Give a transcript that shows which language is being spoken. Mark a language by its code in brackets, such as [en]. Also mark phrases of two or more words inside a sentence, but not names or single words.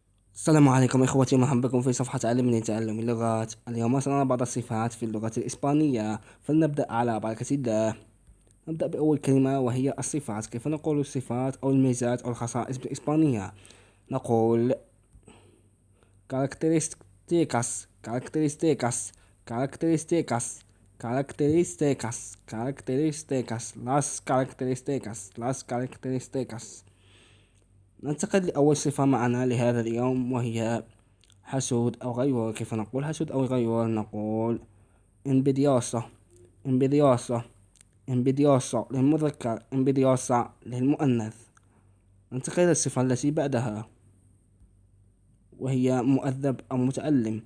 [ar] السلام عليكم إخوتي، مرحبا بكم في صفحة علمني تعلم اللغات. اليوم سنرى بعض الصفات في اللغة الإسبانية، فلنبدأ على بركة الله. نبدأ بأول كلمة وهي الصفات. كيف نقول الصفات أو الميزات أو الخصائص بالإسبانية؟ [es] نقول características características características características características las características. [ar] ننتقل لأول صفة معنا لهذا اليوم وهي حسود أو غيور. كيف نقول حسود أو غيور؟ نقول [es] envidioso envidioso envidioso [ar] للمذكر، envidiosa للمؤنث. ننتقل إلى الصفة التي بعدها وهي مؤدب أو متعلم.